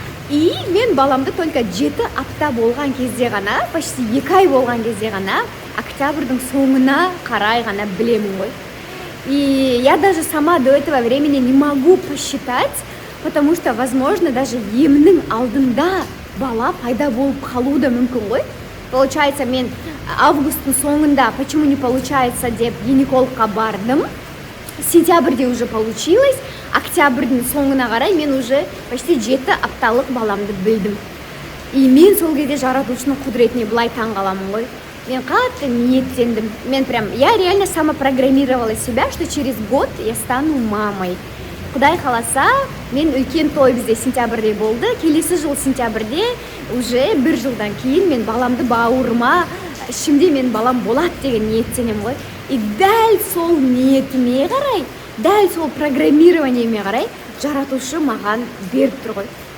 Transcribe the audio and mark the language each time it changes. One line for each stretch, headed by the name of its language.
Kazakh: И мен баламды только 7 апта болған кезде ғана, почти 2 ай болған кезде ғана, октябрьдің соңына қарай ғана білемін ғой.
Russian: И я даже сама до этого времени не могу посчитать, потому что, возможно, даже
Kazakh: емнің алдында бала пайда болып қалуы да мүмкін ғой. Получается, мен августтың соңында
Russian: почему не получается
Kazakh: деп гинекологқа бардым. Сентябрьде уже получилось, октябрьдің соңына қарай мен уже почти 7 апталық баламды білдім. И мен сол кезде жаратушының құдіретіне былай таң қаламын ғой. Мен қатты ниеттендім.
Russian: Я реально самопрограммировала себя, что через год я стану мамой.
Kazakh: Құдай қаласа, мен үлкен той бізде сентябрьде болды. Келесі жыл сентябрьде уже 1 жылдан кейін мен баламды бауырыма, ішімде мен балам болады деген ниеттенем ғой. И дәл сол ниетіме қарай, дәл сол программированиеме қарай жаратушы маған беріп тұр ғой.